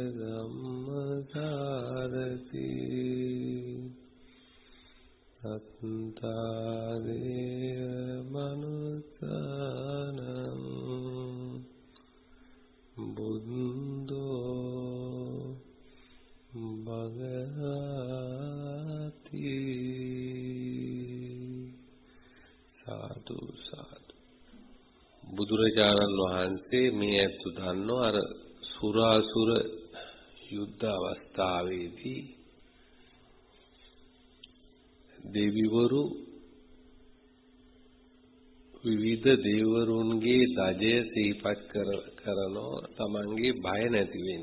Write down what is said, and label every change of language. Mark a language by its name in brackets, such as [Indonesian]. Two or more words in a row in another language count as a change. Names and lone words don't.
[Pali] ධම්මසාරති සත්තා දේව මනුස්සානං බුද්ධෝ භගවති සාදු සාදු. [Sinhala] බුදුරජාණන් වහන්සේ මේ ඇත්තු දන්නෝ අර සුරාසුර යුද්ධ අවස්ථාවේදී දෙවිවරු විවිධ දේවරුන්ගේ දජය සිහිපත් කරනෝ තමන්ගේ බය නැති වෙන්න.